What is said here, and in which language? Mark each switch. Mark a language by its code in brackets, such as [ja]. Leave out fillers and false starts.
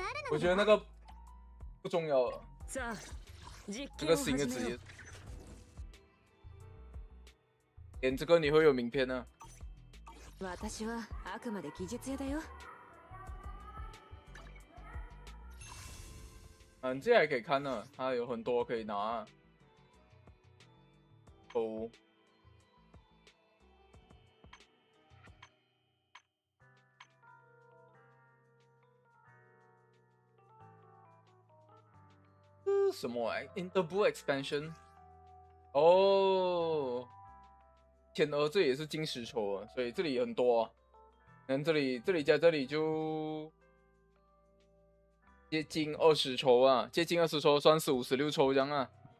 [zh] 我觉得那个不重要了，这个新的职业，点这个你会有名片呢。 [ja] 私はあくまで技術屋だよ。 [zh] 你这还可以看呢，它有很多可以拿。哦。这是什么？Interblue Expansion。哦。天鹅这也是金石球啊，所以这里很多啊。这里加这里就接近20抽啊，接近20抽，算是56抽这样啊。